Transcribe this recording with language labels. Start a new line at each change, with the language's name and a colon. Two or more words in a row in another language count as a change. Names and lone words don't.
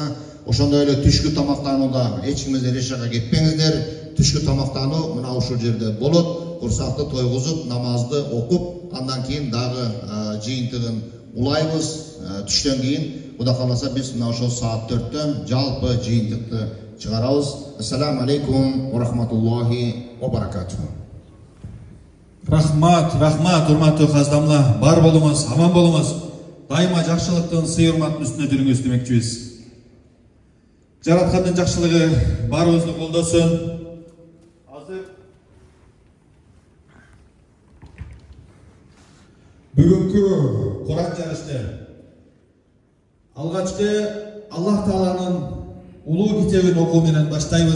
Kyrgyz: Ошондой эле түшкү тамактанууда эч кимиздер эч жака кетпеңиздер. Түшкү тамактануу мына ушул жерде болот. Курсакты тойгузуп, намазды окуп, андан кийин дагы жыйынтыгын улайбыз. Түштөн кийин Кудай кааласа биз мына ошол саат 4-тө жалпы жыйынтыкты чыгарабыз.
Arabic: السلام عليكم ورحمة الله وبركاته.
Kyrgyz: Рахмат, урматтуу каздамла, бар болуңуз, аман болуңуз. Дайыма жакшылыктын, сый урматтын үстүнө жүрүңүз демекчибиз. Жараткандын жакшылыгы баарыбызды колдосун. Азыр Бүгүнкү Куран жарышты алгачкы Аллах Тааланын улуу китебин окуу менен баштайбыз.